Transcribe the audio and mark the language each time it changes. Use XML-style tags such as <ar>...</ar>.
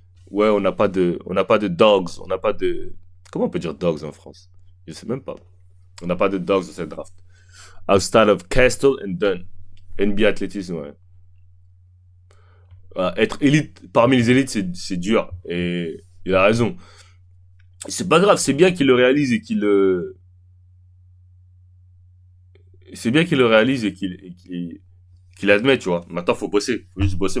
<fr>Ouais, on n'a pas de dogs, on n'a pas de, comment on peut dire dogs en France? Je sais même pas. On n'a pas de dogs dans cette draft.</fr> <en>Outside of Castle and Dunn.</en> <fr>NBA athlétisme, ouais. Être élite parmi les élites, c'est dur. Et il a raison. C'est pas grave, c'est bien qu'il le réalise et c'est bien qu'il le réalise et qu'il admet, tu vois. Maintenant, faut bosser. Faut juste bosser.</fr>